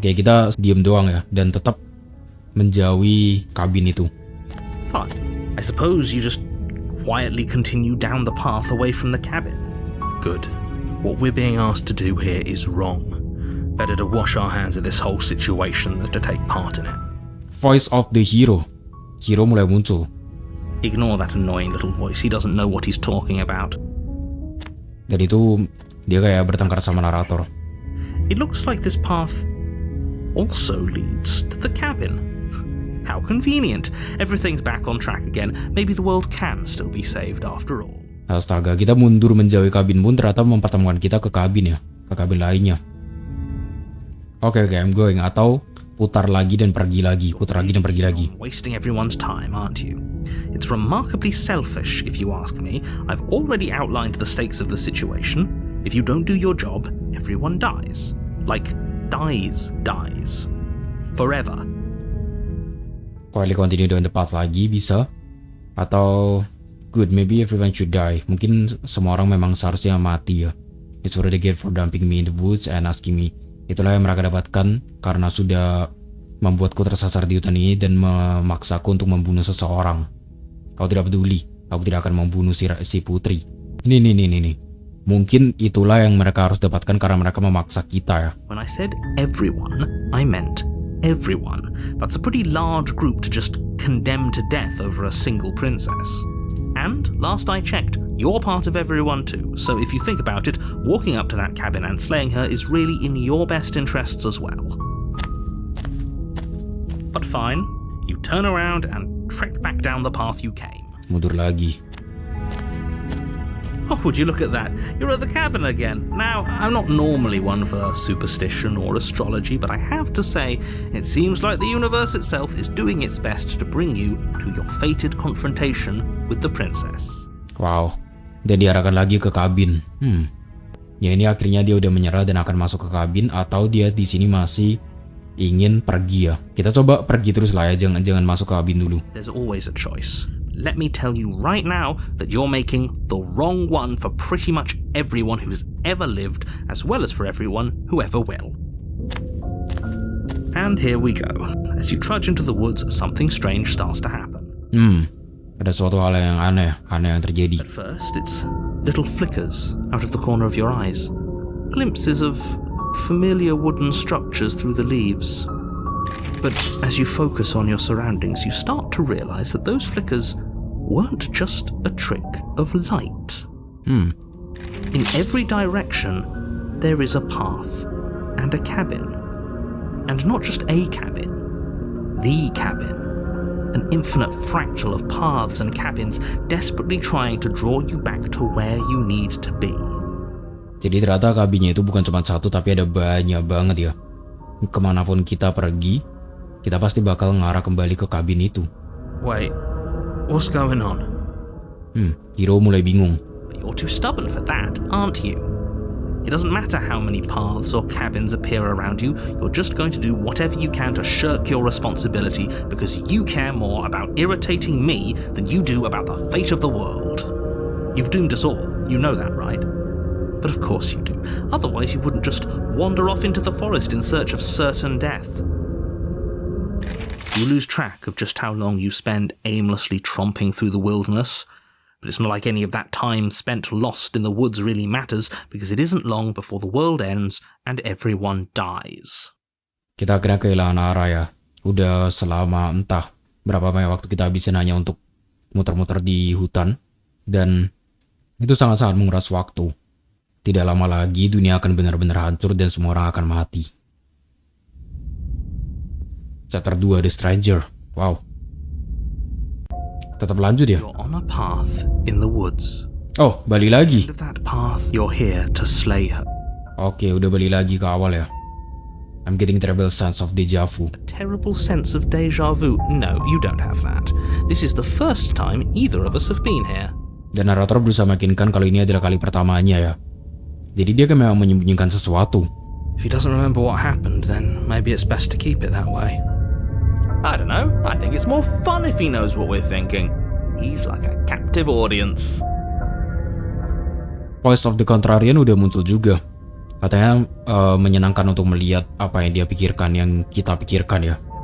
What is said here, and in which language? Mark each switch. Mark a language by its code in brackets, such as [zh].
[id] Oke, kita diam doang ya dan tetap menjauhi kabin itu. [en] Fine. I suppose you just quietly continue down the path away from the cabin. Good. What we're being asked to do here is wrong. Better to wash our hands of this whole situation than to take part in it. Voice of the hero. [id] Hero mulai muncul. [en] Ignore that annoying little voice. He doesn't know what he's talking about. [id] Dan itu dia kayak bertengkar sama narator. [en] It looks like this path also leads to the cabin. How convenient. Everything's back on track again. Maybe the world can still be saved after all. [id] Astaga, kita mundur menjauhi kabin pun ternyata mempertemukan kita ke kabin ya. Ke kabin lainnya. [en] Oke, I'm going. [id] Atau putar lagi dan pergi lagi. Putar lagi dan pergi lagi. [en] Wasting everyone's time, aren't you? It's remarkably selfish, if you ask me. I've already outlined the stakes of the situation. If you don't do your job, everyone dies. Like, dies. Forever. Quietly continue down the path [id] lagi, bisa. Atau, [en] good, maybe everyone should die. [id] Mungkin semua orang memang seharusnya mati ya. [en] It's what they get for dumping me in the woods and asking me. [id] Itulah yang mereka dapatkan karena sudah membuatku tersasar di hutan ini dan memaksaku untuk membunuh seseorang. Aku tidak peduli. Aku tidak akan membunuh si putri. Ini. Mungkin itulah yang mereka harus dapatkan karena mereka memaksa kita ya. [en] When I said everyone, I meant everyone. That's a pretty large group to just condemn to death over a single princess. And last I checked, you're part of everyone too. So if you think about it, walking up to that cabin and slaying her is really in your best interests as well. But fine, you turn around and trek back down the path you came. [id] Mundur lagi. [en] Oh, would you look at that? You're at the cabin again. Now, I'm not normally one for superstition or astrology, but I have to say, it seems like the universe itself is doing its best to bring you to your fated confrontation with the princess. [id] Wow, dan diarahkan lagi ke kabin. Ya ini akhirnya dia udah menyerah dan akan masuk ke kabin atau dia di sini masih ingin pergi ya. Kita coba pergi terus lah ya, jangan masuk ke kabin dulu. [en] There's always a choice. Let me tell you right now that you're making the wrong one for pretty much everyone who's ever lived, as well as for everyone who ever will. And here we go. As you trudge into the woods, something strange starts to happen. [id] Ada suatu hal yang aneh yang terjadi. [en] At first, it's little flickers out of the corner of your eyes. Glimpses of familiar wooden structures through the leaves. But as you focus on your surroundings, you start to realize that those flickers weren't just a trick of light. In every direction, there is a path and a cabin. And not just a cabin, the cabin. An infinite fractal of paths and cabins desperately trying to draw you back to where you need to be. [id] Jadi ternyata kabinnya itu bukan cuma satu tapi ada banyak banget ya. Kemanapun kita pergi, kita pasti bakal ngarah kembali ke kabin itu. [en] Wait, what's going on? [id] Hiro mulai bingung. [en] But you're too stubborn for that, aren't you? It doesn't matter how many paths or cabins appear around you, you're just going to do whatever you can to shirk your responsibility because you care more about irritating me than you do about the fate of the world. You've doomed us all, you know that, right? But of course you do. Otherwise you wouldn't just wander off into the forest in search of certain death. You lose track of just how long you spend aimlessly tromping through the wilderness. But it's not like any of that time spent lost in the woods really matters, because it isn't long before the world ends and everyone dies. [id] Kita akhirnya kehilangan arah ya. Udah selama entah berapa banyak waktu kita habisin hanya untuk muter-muter di hutan. Dan itu sangat-sangat menguras waktu. Tidak lama lagi dunia akan benar-benar hancur dan semua orang akan mati. [en] Chapter 2, The Stranger. Wow. [id] Tetap lanjut ya? [en] You're on a path in the woods. [id] Oh, balik lagi. [en] At the end of that path, you're here to slay her. [id] Oke, udah balik lagi ke awal ya. [en] I'm getting terrible sense of deja vu. A terrible sense of deja vu? No, you don't have that. This is the first time either of us have been here. [id] Dan narator berusaha meyakinkan kalau ini adalah kali pertamanya ya. Jadi dia kan memang menyembunyikan sesuatu. [en] If he doesn't remember what happened, then maybe it's best to keep it that way. I don't know. I think it's more fun if he knows what we're thinking. He's like a captive audience. Voice of the Contrarian [id] udah muncul juga. Katanya menyenangkan untuk melihat apa yang dia pikirkan, yang kita pikirkan ya.